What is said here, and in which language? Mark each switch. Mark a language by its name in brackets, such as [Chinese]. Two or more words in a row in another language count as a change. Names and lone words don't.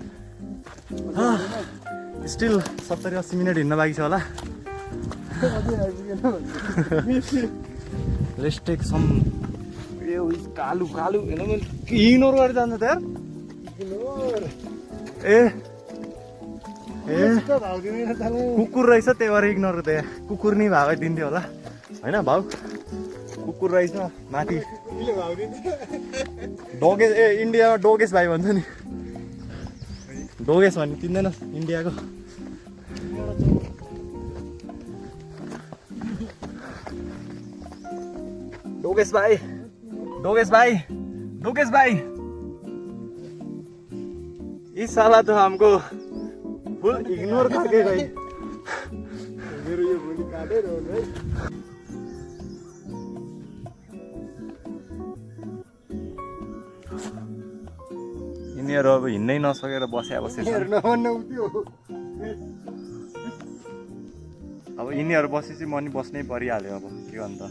[Nepali] स्टिल 70-80 मिनट हिँड्न बाँकी छ होला [English] Let's take some [Nepali] कालु इग्नोर गरेर जान्छ त यार ए कुकुर रहेछ त्यही भएर इग्नोर त कुकुर नै भाउ दिन्थ्यो होला होइन भाउ कुकुर रहेछ माथि डोगेस इन्डियामा डोगेस भाइ भन्छ नि डोगेस भन्ने चिन्दैन इन्डियाको डोगेस भाई [Hindi] इस साला तो हमको [English] full ignore [Hindi] करके गई [Nepali] मेरो यो भोलि काटेर हो है यिनीहरू अब हिँड्नै नसकेर बसे अब यिनीहरू बसेपछि म नि बस्नै परिहाल्यो अब के गर्नु त